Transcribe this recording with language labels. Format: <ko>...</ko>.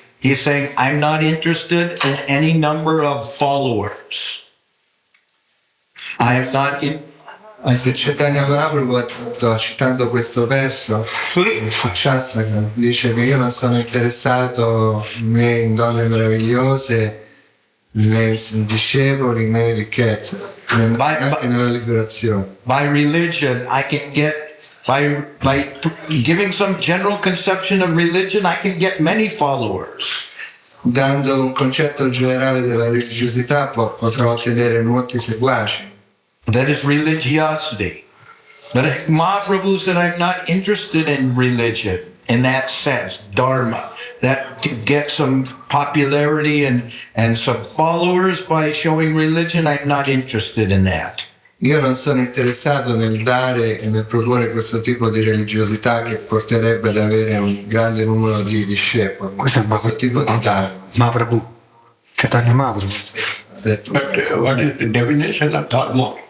<en>He's saying, I'm not interested in any number of followers. I am not in.</en> <it>Chaitanya Mahaprabhu sto citando questo verso su Shastra, dice che io non sono interessato né in donne meravigliose né in discepoli né in ricchezza neanche nella liberazione.</it> <en>By religion, I can get, by giving some general conception of religion, I can get many followers.</en> <it>Dando un concetto generale della religiosità potrò ottenere molti seguaci.</it> <en>That is religiosity. But Mahaprabhu said, I'm not interested in religion in that sense, dharma, that to get some popularity and some followers by showing religion, I'm not interested in that.</en> <it>Io non sono interessato nel dare e nel proporre questo tipo di religiosità che porterebbe ad avere un grande numero di discepoli. Questo tipo di dharma. Mahaprabhu. Chaitanya Mahaprabhu.</it> <en>What is the definition of dharma?</en>